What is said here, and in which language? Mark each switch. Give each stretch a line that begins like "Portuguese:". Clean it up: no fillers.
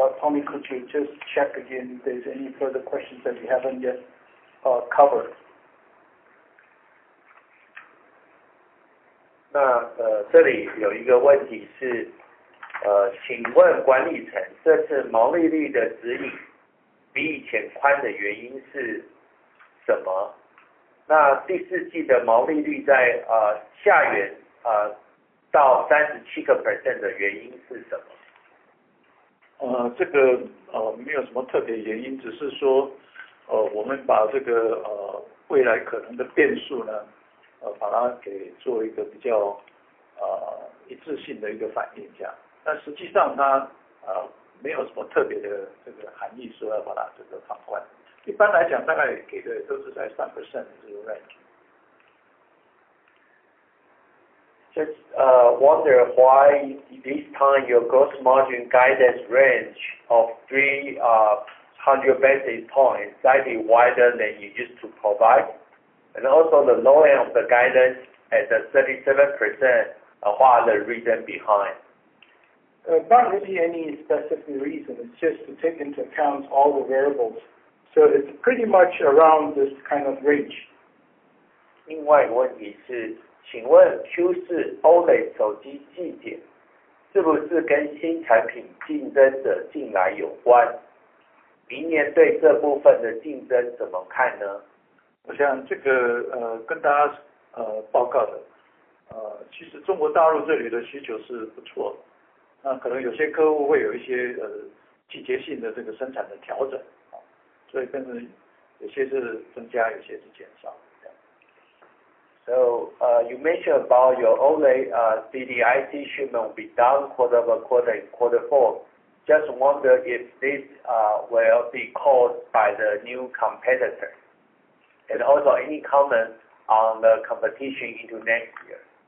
English: Tommy, could you just check again if there's any further questions that we haven't yet covered?
Chinese: 那这里有一个问题是，请问管理层这次毛利率的指引比以前宽的原因是什么？那第4季的毛利率在下缘到37% 的原因是什么？这个没有什么特别原因，只是说我们把这个未来可能的变数呢，把它给做一个比较一致性的一个反应这样。但实际上它没有什么特别的这个含义说要把它这个放宽。一般来讲，大概给的都是在3% 这个 range。
English: Just wonder why this time your gross margin guidance range of 300 basis points slightly wider than you used to provide, and also the low end of the guidance at the 37%. What are the reason behind? Not really any specific reason. It's just to take into account all the variables. So it's pretty much around this kind of range.
Chinese: 另外一个问题是，请问 Q4 OLED 手机季点是不是跟新产品竞争者进来有关？明年对这部分的竞争怎么看呢？我想这个跟大家报告的，其实中国大陆这里的需求是不错的，那可能有些客户会有一些季节性的这个生产的调整，所以跟着有些是增加，有些是减少。
English: So you mentioned about your OLED DDIC shipment will be down quarter-over-quarter in Q4. Just wonder if this will be caused by the new competitor, and also any comment on the competition into next year.